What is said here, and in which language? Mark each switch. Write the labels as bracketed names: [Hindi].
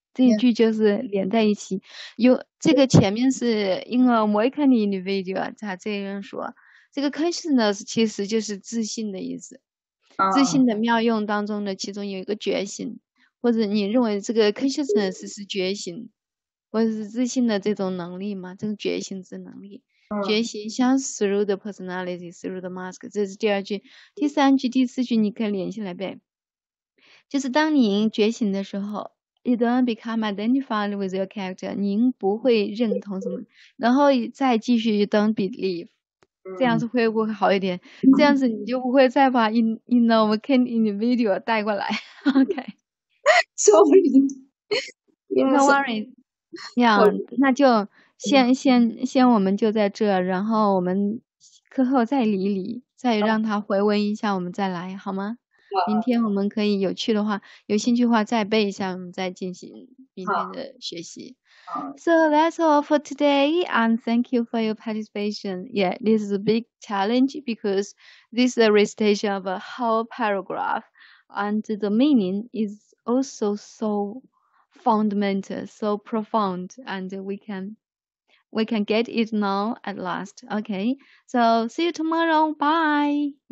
[Chinese] 这一句就是连在一起，这个前面是因为 awakened individual，他这样说，这个 consciousness 其实就是自信的意思。自信的妙用当中的其中有一个觉醒，或者你认为这个 consciousness 是觉醒，或者是自信的这种能力嘛？这种觉醒之能力。觉醒像 through the personality, through the mask，这是第二句。第三句、第四句你可以连起来背，就是当您觉醒的时候 ， you don't become identified with your character，您不会认同什么，然后再继续 you don't believe，这样子会不会好一点？这样子你就不会再把 in the awakened individual 带过来。 [English] OK， Sorry， No worry，那就。 [Chinese] 先我们就在这，然后我们课后再理，再让他回温一下，我们再来好吗？明天我们可以有趣的话，有兴趣的话再背一下，我们再进行明天的学习。 [English] So that's all for today, and thank you for your participation. Yeah, this is a big challenge because this is a recitation of a whole paragraph, and the meaning is also so fundamental, so profound, and we can get it now at last. Okay, so see you tomorrow. Bye.